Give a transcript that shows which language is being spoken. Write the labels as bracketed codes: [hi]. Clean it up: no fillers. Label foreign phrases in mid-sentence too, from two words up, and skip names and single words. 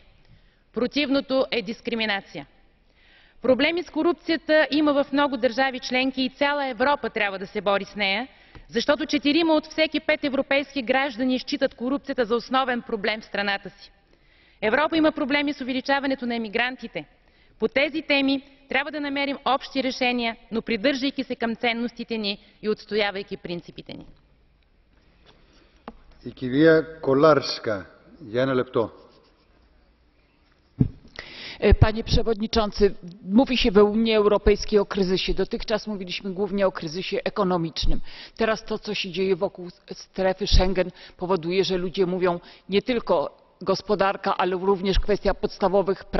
[bg] Противното е дискриминация. Проблеми с корупцията има в много държави членки и цяла Европа трябва да се бори с нея, защото 4 от всеки 5 европейски граждани считат корупцията за основен проблем в страната си. Европа има проблеми с увеличаването на емигрантите. По тези теми трябва да намерим общи решения, но придържайки се към ценностите ни и отстоявайки принципите ни. [el] Η κυρία Κολάρσκα για ένα λεπτό. [pl] Panie Przewodniczący, mówi się w Unii Europejskiej o kryzysie. Dotychczas mówiliśmy głównie o kryzysie ekonomicznym. Teraz to, co się dzieje wokół strefy Schengen, powoduje, że ludzie mówią nie tylko gospodarka, ale również kwestia podstawowych praw.